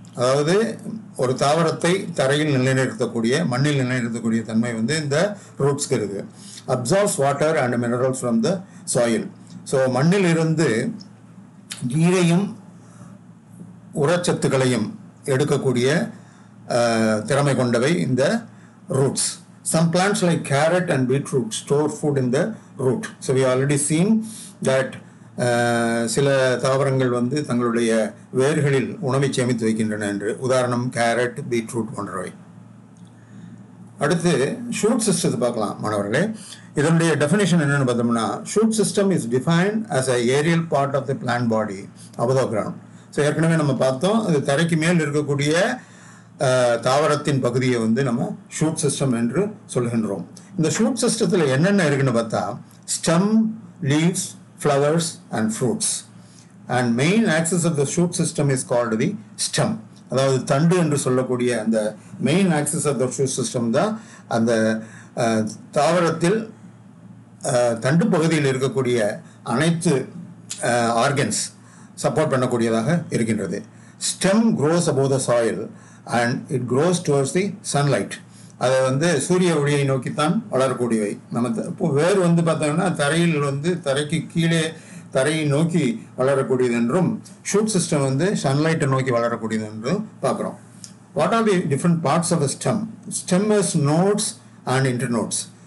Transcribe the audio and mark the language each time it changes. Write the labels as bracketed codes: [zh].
[ta] அதாவது ஒரு தாவரத்தை தரையில் நிலைநிறுத்தக்கூடிய, மண்ணில் நிலைநிறுத்தக்கூடிய தன்மை வந்து இந்த ரூட்ஸ்க்கு இருக்குது. [en] Absorbs water and minerals from the soil. [ta] So மண்ணில் இருந்து நீரையும் உரச்சத்துக்களையும் எடுக்கக்கூடிய திறமை கொண்டவை இந்த roots. [en] Some plants like carrot and beetroot store food in the root. So we already seen that [ta] சில தாவரங்கள் வந்து தங்களுடைய வேர்களில் உணவை சேமித்து வைக்கின்றன என்று. உதாரணம் கேரட், பீட்ரூட் போன்றவை. அடுத்து ஷூட் சிஸ்டத்தை பார்க்கலாம் மாணவர்களே. இதனுடைய டெஃபினேஷன் என்னன்னு பார்த்தோம்னா, [en] Shoot system is defined as a aerial part of the plant body above the ground. [ta] So ஏற்கனவே நம்ம பார்த்தோம், அது தரைக்கு மேல் இருக்கக்கூடிய தாவரத்தின் பகுதியை வந்து நம்ம ஷூட் சிஸ்டம் என்று சொல்கின்றோம். இந்த ஷூட் சிஸ்டத்தில் என்னென்ன இருக்குன்னு பார்த்தா, [en] Stem, leaves, flowers and fruits. And main axis of the shoot system is called the stem. [ta] அதாவது தண்டு என்று சொல்லக்கூடிய அந்த main axis of the shoot system தான் அந்த தாவரத்தில் தண்டு பகுதியில் இருக்கக்கூடிய அனைத்து ஆர்கன்ஸ் சப்போர்ட் பண்ணக்கூடியதாக இருக்கின்றது. [en] Stem grows above the soil and it grows towards the sunlight. [ta] அதை வந்து சூரிய ஒளியை நோக்கித்தான் வளரக்கூடியவை. நம்ம இப்போ வேர் வந்து பார்த்தோம்னா தரையில் வந்து தரைக்கு கீழே தரையை நோக்கி வளரக்கூடியது என்றும் ஷூட் சிஸ்டம் வந்து சன்லைட்டை நோக்கி வளரக்கூடியது என்றும் பார்க்குறோம். [en] What are the different parts of the stem? Stem is nodes and internodes.